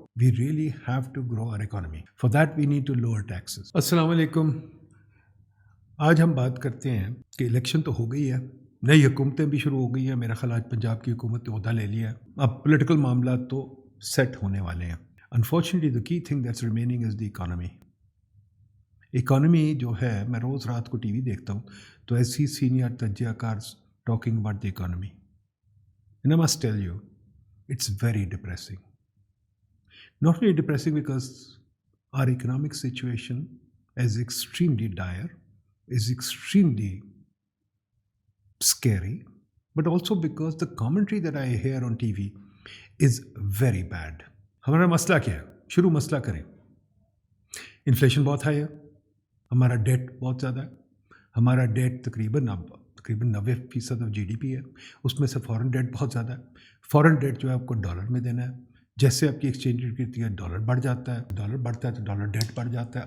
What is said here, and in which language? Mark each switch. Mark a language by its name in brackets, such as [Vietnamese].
[English] We really have to grow our economy. For that we need to lower taxes. السلام علیکم. [Urdu] آج ہم بات کرتے ہیں کہ الیکشن تو ہو گئی ہے، نئی حکومتیں بھی شروع ہو گئی ہیں. میرا خیال آج پنجاب کی حکومت نے عہدہ لے لیا ہے. اب پولیٹیکل معاملات تو سیٹ ہونے والے ہیں. [English] Unfortunately the key thing that's remaining is the economy. [Urdu] Economy جو ہے، میں روز رات کو ٹی وی دیکھتا ہوں تو ایسی سینئر تجزیہ کار [English] Talking about the economy. And I must tell you, it's very depressing. Not only depressing because our economic situation is extremely dire, is extremely scary, but also because the commentary that I hear on TV is very bad. [Urdu] ہمارا مسئلہ کیا ہے؟ شروع مسئلہ کریں. Inflation بہت high ہے، ہمارا ڈیٹ بہت زیادہ ہے. ہمارا ڈیٹ تقریباً 90% آف جی ڈی پی ہے. اس میں سے فورن ڈیٹ بہت زیادہ ہے. فورن ڈیٹ جو ہے آپ کو ڈالر میں دینا ہے. جیسے آپ کی ایکسچینج ریٹ گرتی ہے ڈالر بڑھ جاتا ہے، ڈالر بڑھتا ہے تو ڈالر ڈیٹ بڑھ جاتا ہے.